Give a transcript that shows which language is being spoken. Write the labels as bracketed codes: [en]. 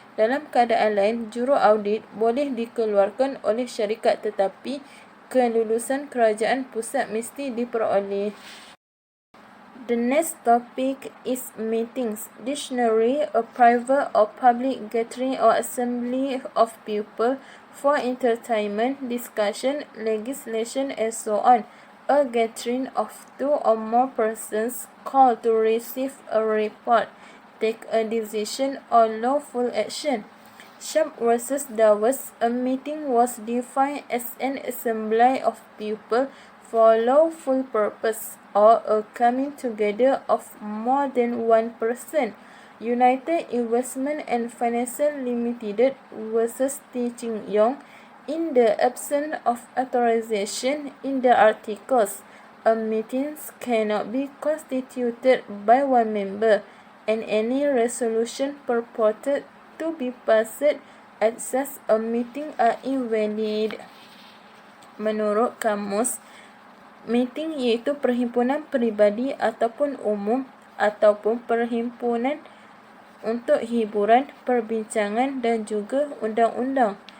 [ms] Dalam keadaan lain, juru audit boleh dikeluarkan oleh syarikat, tetapi kelulusan kerajaan pusat mesti diperoleh. [en] The next topic is meetings. Dictionary, a private or public gathering or assembly of people for entertainment, discussion, legislation, and so on. A gathering of two or more persons called to receive a report, take a decision, or lawful action. Sharp versus Dawes, a meeting was defined as an assembly of people for lawful purpose or a coming together of more than one person. United Investment and Financial Limited versus Teaching Young, in the absence of authorization in the articles, a meeting cannot be constituted by one member, and any resolution purported to be passed at such a meeting are invalid. [ms] Menurut kamus, meeting iaitu perhimpunan peribadi ataupun umum ataupun perhimpunan untuk hiburan, perbincangan dan juga undang-undang.